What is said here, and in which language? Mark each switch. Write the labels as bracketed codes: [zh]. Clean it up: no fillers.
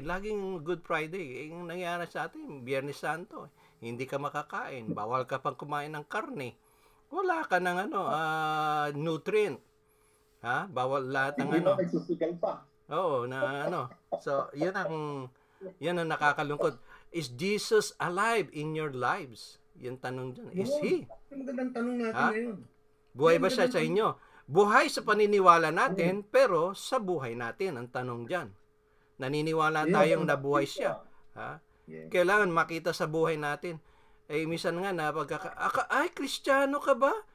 [tl] Laging Good Friday. Yung nangyari sa atin, Biyernes Santo. Hindi ka makakain. Bawal ka pang kumain ng karne. Wala ka ng nutrient. Bawal lahat ng Hindi pa nagsusigal pa. Oo, So, yan ang nakakalungkot. [en] Is Jesus alive in your lives? [tl] Yung tanong dyan. [en] Is He? [tl] Magandang tanong natin ngayon. Buhay ba siya sa inyo? Buhay sa paniniwala natin, pero sa buhay natin, ang tanong dyan. Naniniwala tayong nabuhay siya. Kailangan makita sa buhay natin. Minsan nga na ay, Kristiyano ka ba?